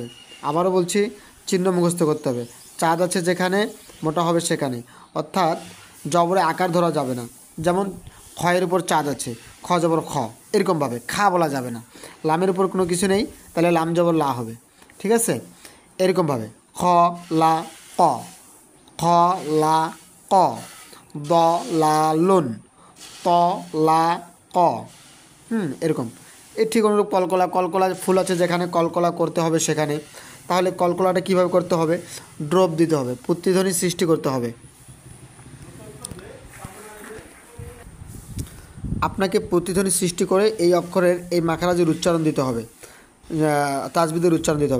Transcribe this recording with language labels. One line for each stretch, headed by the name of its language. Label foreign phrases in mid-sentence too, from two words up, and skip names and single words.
Bangla: আবারও বলছি, চিহ্ন মুখস্থ করতে হবে। চাঁদ আছে যেখানে, মোটা হবে সেখানে। অর্থাৎ জবরে আকার ধরা যাবে না, যেমন খয়ের উপর চাঁদ আছে, খ জবর খ, এরকমভাবে খা বলা যাবে না। লামের উপর কোনো কিছু নেই, তাহলে লাম জবর লা হবে, ঠিক আছে? এরকমভাবে খ লা ক, খ লা ক, দ লা লুন, ত লা ক। এরকম ঠিক অনুরূপ কলকলা ফুল আছে যেখানে, কলকলা করতে হবে সেখানে। তাহলে কলকলাটা কীভাবে করতে হবে? ড্রপ দিতে হবে, প্রতিধ্বনি সৃষ্টি করতে হবে। আপনাকে প্রতিধ্বনি সৃষ্টি করে এই অক্ষরের এই মাখারাজের উচ্চারণ দিতে হবে, তাজবিদের উচ্চারণ দিতে হবে।